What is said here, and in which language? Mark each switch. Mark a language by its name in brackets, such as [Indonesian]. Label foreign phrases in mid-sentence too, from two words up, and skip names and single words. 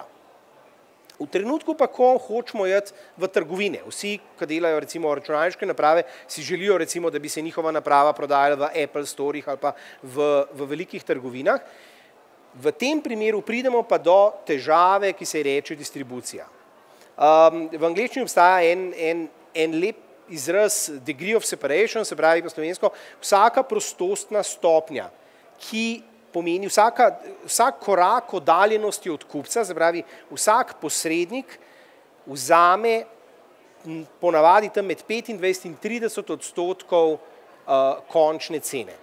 [Slovenian] V trenutku pa, ko hočemo iti v trgovine, vsi, ki delajo recimo računalniške naprave, si želijo recimo, da bi se njihova naprava prodajala v Apple storih ali pa v velikih trgovinah, v tem primeru pridemo pa do težave, ki se reče distribucija. V angleščini obstaja en lep izraz [English] degree of separation, [Slovenian] se pravi po slovensko, vsaka prostostna stopnja, ki pomeni vsak korak oddaljenosti od kupca, se pravi vsak posrednik vzame ponavadi tam med 25 in 30% končne cene.